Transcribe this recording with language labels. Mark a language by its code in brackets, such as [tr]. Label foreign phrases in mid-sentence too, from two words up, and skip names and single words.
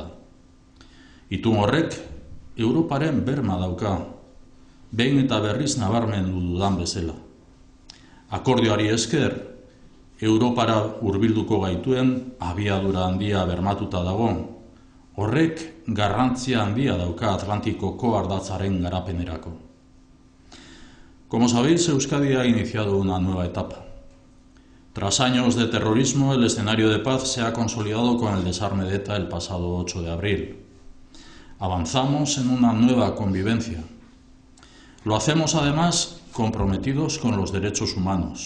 [eu] Itun horrek, Europaren berma dauka, behin eta berriz nabarmendu dudan bezala. Akordioari esker, Europara hurbilduko gaituen abiadura handia bermatuta dago. Horrek garrantzia handia dauka Atlantikoko ardatzaren garapenerako. [es] Como sabéis, Euskadi ha iniciado una nueva etapa. Tras años de terrorismo, el escenario de paz se ha consolidado con el desarme de ETA el pasado 8 de abril. Avanzamos en una nueva convivencia. Lo hacemos además comprometidos con los derechos humanos.